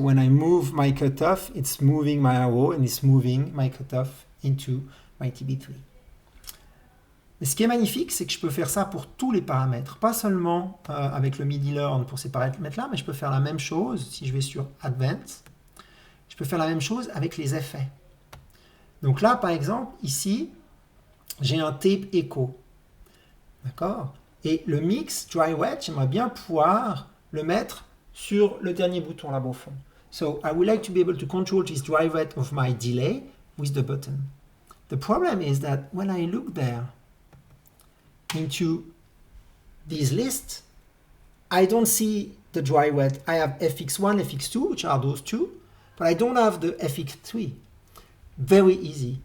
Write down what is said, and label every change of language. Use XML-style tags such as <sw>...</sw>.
<en>So when I move my cutoff, it's moving my arrow and it's moving my cutoff into my TB3.</en> <fr>Mais ce qui est magnifique, c'est que je peux faire ça pour tous les paramètres, pas seulement avec le MIDI Learn pour ces paramètres-là, mais je peux faire la même chose si je vais sur Advanced. Je peux faire la même chose avec les effets. Donc là, par exemple, ici, j'ai un tape echo. D'accord? Et le mix dry wet, j'aimerais bien pouvoir le mettre sur le dernier bouton là-bas au fond.</fr> <en>So I would like to be able to control this dry wet of my delay with the button. The problem is that when I look there into this list, I don't see the dry wet. I have FX1, FX2, which are those two, but I don't have the FX3. Very easy.</en>